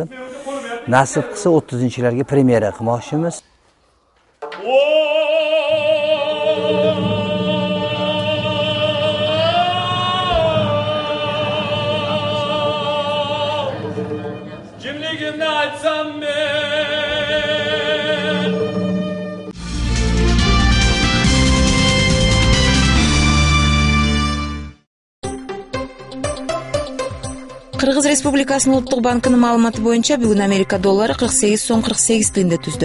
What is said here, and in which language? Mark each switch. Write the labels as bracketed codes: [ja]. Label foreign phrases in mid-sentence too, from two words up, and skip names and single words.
[uz] Nasib qilsa 30-larga premyera qilmoqchimiz. Kimligimni aytsam men [ky] Кыргыз Республикасынын Улуттук банкынын маалыматы боюнча бүгүн Америка доллары 48 сом 48 тыйында түздү.